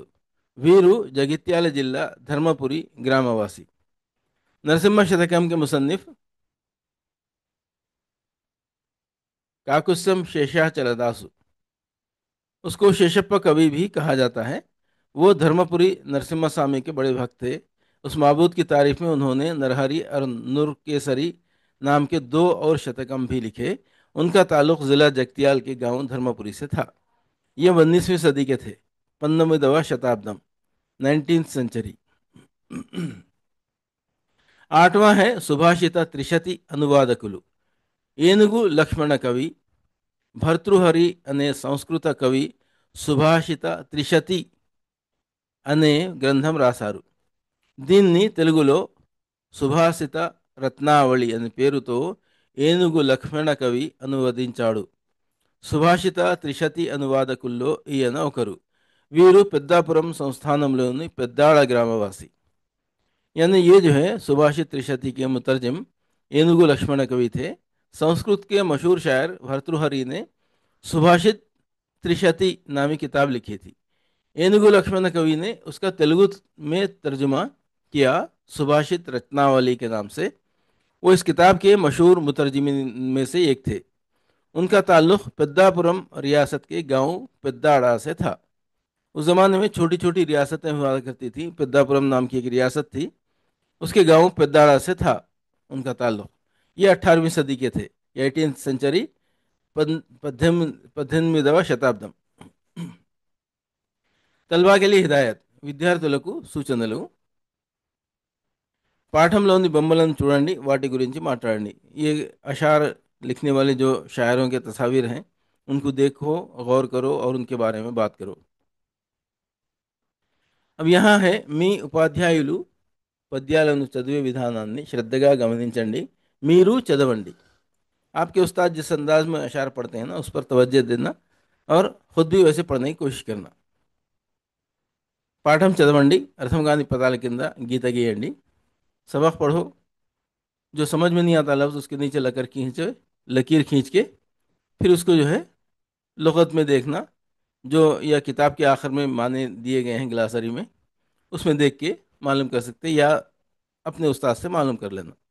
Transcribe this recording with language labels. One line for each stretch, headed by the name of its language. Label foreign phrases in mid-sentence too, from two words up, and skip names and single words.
Telugu: వీరు జగిత్యాల జిల్లా ధర్మపురి గ్రామవాసి.
Urdu: نرسمہا شتکم کے مصنف کاکسم شیشاچلداسو، اس کو شیشپا کوی بھی کہا جاتا ہے. وہ دھرم پوری نرسمہا سوامی کے بڑے بھکت تھے. اس معبود کی تعریف میں انہوں نے نرہری اور نور کیسری نام کے دو اور شتکم بھی لکھے. ان کا تعلق ضلع جگتیال کے گاؤں دھرم پوری سے تھا. یہ 19ویں صدی کے تھے.
Telugu: 19వ శతాబ్దం,
English: 19th century.
Urdu: آٹھواں ہے سبھاشت ترشتی انوادکلو.
Telugu: ఏనుగు లక్ష్మణ కవి, భర్తృహరి అనే సంస్కృత కవి సుభాషిత త్రిశతి అనే గ్రంథం రాశారు. దీన్ని తెలుగులో సుభాషిత రత్నావళి అనే పేరుతో ఏనుగు లక్ష్మణ కవి అనువదించాడు. సుభాషిత త్రిశతి అనువాదకుల్లో ఈయన ఒకరు. వీరు పెద్దాపురం సంస్థానంలోని పెద్దాళ గ్రామవాసి.
Urdu: یعنی یہ جو ہے سبھاشت ترشتی کے مترجم ఏనుగు لکشمن کوی تھے. سنسکرت کے مشہور شاعر بھرتری ہری نے سبھاشت ترشتی نامی کتاب لکھی تھی. ఏనుగు لکشمن کوی نے اس کا تیلگو میں ترجمہ کیا سبھاشت رتناولی کے نام سے. وہ اس کتاب کے مشہور مترجمین میں سے ایک تھے. ان کا تعلق پیدا پورم ریاست کے گاؤں پیداڑا سے تھا. اس زمانے میں چھوٹی چھوٹی ریاستیں ہوا کرتی تھی. پیدا پورم نام کی ایک ریاست تھی، اس کے گاؤں پیداڑا سے تھا ان کا تعلق. یہ 18ویں صدی کے تھے,
English: 18th century,
Telugu: 18వ శతాబ్దం।
Urdu: طلبہ کے لیے ہدایت,
Telugu: విద్యార్థులకు సూచనలు। పాఠంలోని బొమ్మలను చూడండి, వాటి గురించి మాట్లాడండి।
Urdu: یہ اشعار لکھنے والے جو شاعروں کے تصویر ہیں ان کو دیکھو، غور کرو اور ان کے بارے میں بات کرو. اب یہاں ہے
Telugu: మీ ఉపాధ్యాయులు పద్యాలను చదివే విధానాన్ని శ్రద్ధగా గమనించండి, మీరు చదవండి।
Urdu: آپ کے استاد جس انداز میں اشعار پڑھتے ہیں نا، اس پر توجہ دینا اور خود بھی ویسے پڑھنے کی کوشش کرنا.
Telugu: పాఠం చదవండి, అర్థం కాని పదాల కింద గీత గీయండి।
Urdu: سبق پڑھو، جو سمجھ میں نہیں آتا لفظ اس کے نیچے لکیر کھینچ کے پھر اس کو جو ہے لغت میں دیکھنا، جو یا کتاب کے آخر میں معنی دیے گئے ہیں گلاسری میں، اس میں دیکھ کے معلوم کر سکتے، یا اپنے استاد سے معلوم کر لینا.